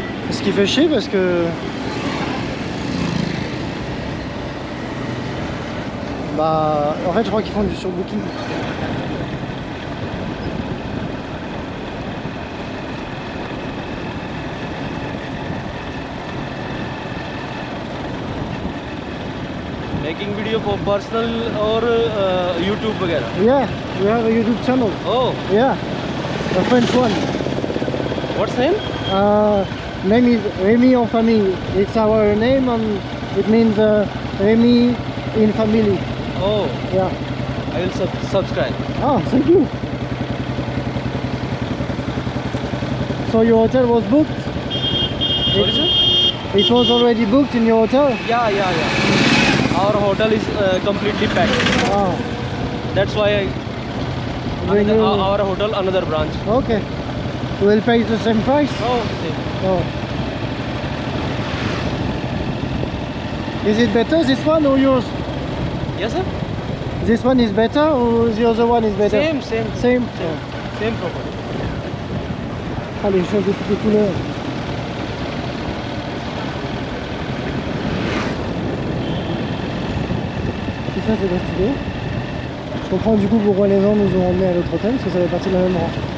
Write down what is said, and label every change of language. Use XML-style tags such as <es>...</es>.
<fr>Ce qui fait chier parce que bah en fait je crois qu'ils font du surbooking.</fr> <en>Making video for personal or YouTube</en> <hi>वगैरह?</hi> <en>Yeah, we have a YouTube channel. Oh, Yeah, a French one. what's name? Name is Rémi en famille. It's our name and it means Rémi in family. Oh, Yeah. I will subscribe. Ah, thank you. So your hotel was booked? Sorry, sir? It was already booked in your hotel? Yeah. Our hotel is completely packed. Ah, That's why when you... our hotel another branch. Okay. We'll pay the same price? Oh, okay. Oh. Is it better this one or yours? Yes, sir. This one is better or the other one is better? Same. Same? Same property.</en> <fr>Ah, les choses de toutes les couleurs. C'est ça, c'est bien stylé. Je comprends du coup pourquoi les gens nous ont emmenés à l'autre hôtel, parce que ça fait partie de la même rang.</fr>